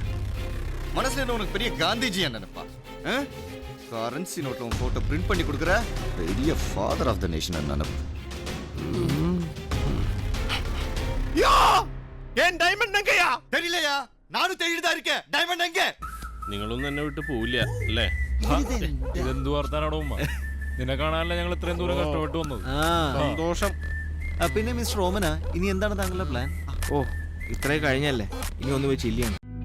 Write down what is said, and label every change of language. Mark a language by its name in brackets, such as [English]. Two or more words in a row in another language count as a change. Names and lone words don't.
[Tamil] மனசுல என்ன உனக்கு பெரிய காந்திஜி நினைப்பா? [English] currency note [Tamil] உன் [English] photo print [Tamil] பண்ணி கொடுக்குற பெரிய [English] father of the nation [Tamil] நினைப்பு. யோ, ஏன் டைமண்ட் எங்கயா? தெரியலையா? நானும் தேடிட்டு தான் இருக்கேன். டைமண்ட் எங்க? [Malayalam] നിങ്ങളൊന്നും എന്നെ വിട്ട് പോവില്ല അല്ലേ? ഇതെന്തു വർത്താനാടോ ഉമ്മ? നിന്നെ കാണാനല്ല ഞങ്ങൾ ഇത്രയും ദൂരം കഷ്ടപ്പെട്ട് വന്നത്. സന്തോഷം. പിന്നെ മിസ്റ്റർ ഓമന, ഇനി എന്താണ് താങ്കളുടെ പ്ലാൻ? ഓ, ഇത്രയും കഴിഞ്ഞല്ലേ, ഇനി ഒന്ന് വെച്ച് ഇല്ലയാണ്.